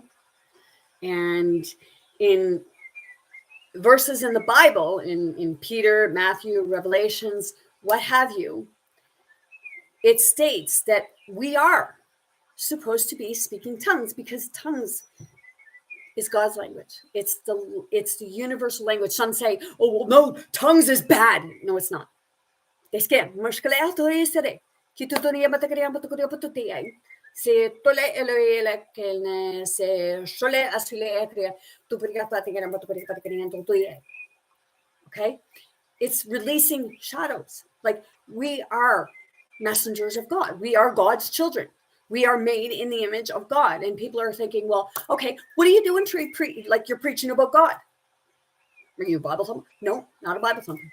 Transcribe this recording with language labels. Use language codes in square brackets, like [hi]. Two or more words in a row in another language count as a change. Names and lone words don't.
[en] And in verses in the Bible, in Peter, Matthew, Revelations, what have you, it states that we are supposed to be speaking tongues because tongues is God's language. It's the universal language. Some say, oh, well, no, tongues is bad. No, it's not. Se tole ele kelne se shole asile etria tu brigata tigera matu brigata tigera tu tuye. Okay? It's releasing shadows. Like we are messengers of God. We are God's children. We are made in the image of God. And people are thinking, well, okay, what are you doing like you're preaching about God? Are you a Bible thumper? No, not a Bible thumper.